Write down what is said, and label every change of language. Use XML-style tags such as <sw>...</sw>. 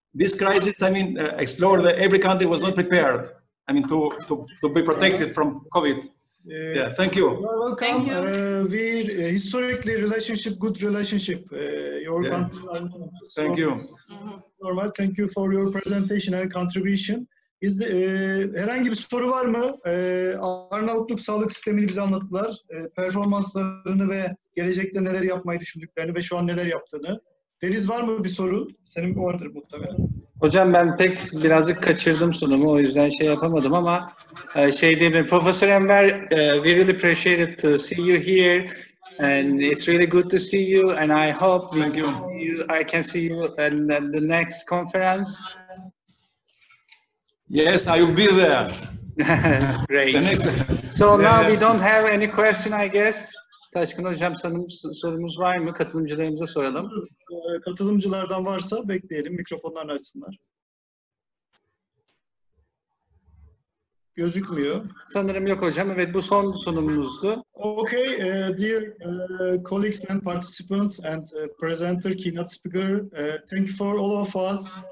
<en>This crisis, explored that every country was not prepared, to be protected from COVID. Yeah, thank you. You are welcome. Thank you. We historically relationship, good relationship. Your Yeah. country. Thank you. Normal. Thank you for your presentation and contribution.</en> <tr>Herhangi bir soru var mı? Arnavutluk sağlık sistemini bize anlattılar. Performanslarını ve gelecekte neler yapmayı düşündüklerini ve şu an neler yaptığını. Deniz, var mı bir soru? Senin vardır muhtemelen. Hocam ben birazcık kaçırdım sunumu, o yüzden şey yapamadım ama şey diyebilirim.</tr> <en>Professor Enver, we really appreciated to see you here and it's really good to see you and I hope I can see you at the next conference. Yes, I will be there. Great. The next. So now we don't have any question, I guess.</en> <tr>Taşkın Hocam, sorumuz var mı? Katılımcılarımıza soralım. Katılımcılardan varsa bekleyelim. Mikrofonlarını açsınlar. Gözükmüyor. Sanırım yok hocam. Evet, bu son sunumumuzdu.</tr> <en>Okay, dear colleagues and participants and presenter, keynote speaker, thank you for all of us.</en>